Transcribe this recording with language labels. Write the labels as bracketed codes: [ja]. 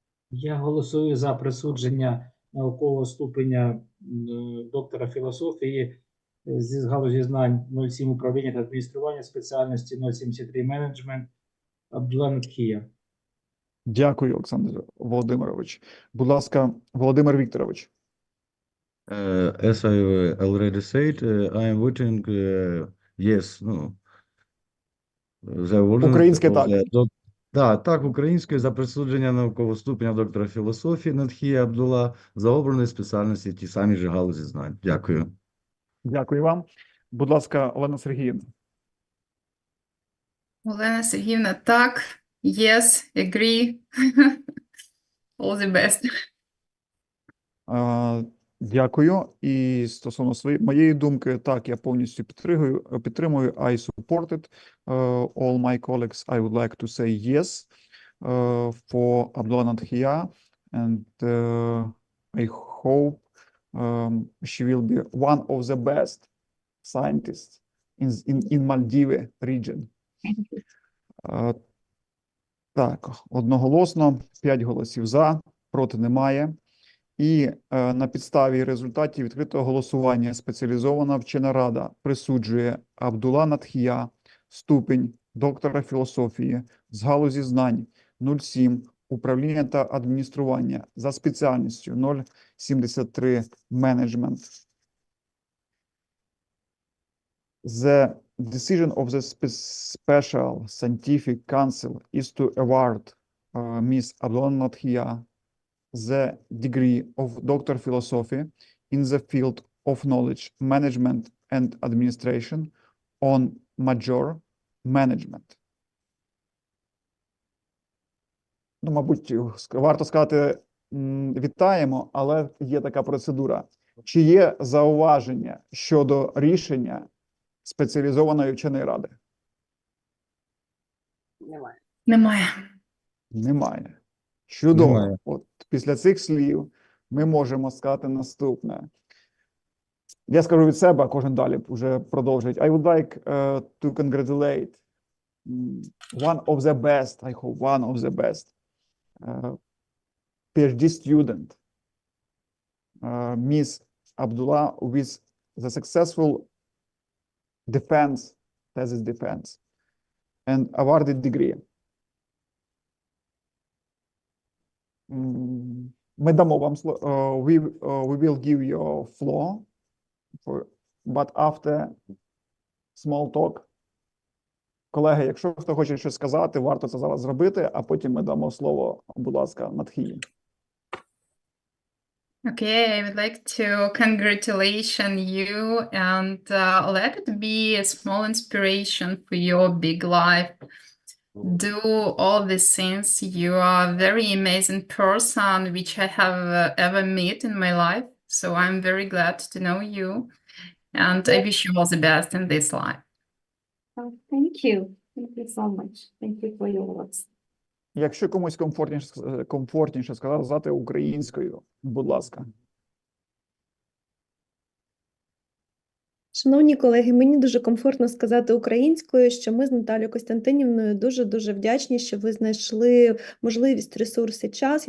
[uk] Я голосую за присудження наукового ступеня доктора філософії зі галузі знань 07 управління та адміністрування спеціальності 073 менеджмент Абдулла Надхія. Дякую, Олександр Володимирович. Будь ласка, Володимир Вікторович. [en] As I already said, I am voting yes. No. [uk] Українське так. Так, українською за присудження наукового ступеня доктора філософії Надхія Абдулла за обраної спеціальності ті самі ж галузі знань. Дякую. Дякую вам. Будь ласка, Олена Сергіївна. [en] Олена Сергіївна, [uk] так. [en] Yes, agree. All the best. [uk] Дякую. І стосовно моєї думки, так, я повністю підтримую. [en] I support it. All my colleagues, I would like to say yes for Abdullah Nadhia, and I hope she will be one of the best scientists in Maldives region. [uk] Так, одноголосно, 5 голосів за, проти немає. І на підставі результатів відкритого голосування спеціалізована вчена рада присуджує Абдулла Надхія ступінь доктора філософії з галузі знань 07 управління та адміністрування за спеціальністю 073 менеджмент. [en] The decision of the Special Scientific Council is to award Ms. Abdullah Nadhia the degree of Doctor of Philosophy in the field of knowledge management and administration on major management. [uk] Ну, мабуть, варто сказати, вітаємо, але є така процедура. Чи є зауваження щодо рішення спеціалізованої вченої ради? Немає. Немає. Немає. Чудово. Немає. От після цих слів ми можемо сказати наступне. Я скажу від себе, а кожен далі вже продовжить. [en] I would like to congratulate one of the best, I hope one of the best PhD student, Ms. Abdullah, with the successful thesis defense and awarded degree. [uk] Ми дамо вам слово. [en] We will give you floor, but after small talk [uk] Колеги, якщо хто хоче щось сказати, варто це зараз зробити, а потім ми дамо слово, будь ласка, Надхії. [en] Okay, I would like to congratulate you and let it be a small inspiration for your big life. Do all these things. You are a very amazing person, which I have ever met in my life. So I'm very glad to know you, and I wish you all the best in this life. Oh, thank you. Thank you so much. Thank you for your words. [uk] Якщо комусь комфортніше сказати українською, будь ласка. Шановні колеги, мені дуже комфортно сказати українською, що ми з Наталією Костянтинівною дуже вдячні, що ви знайшли можливість, ресурс і час.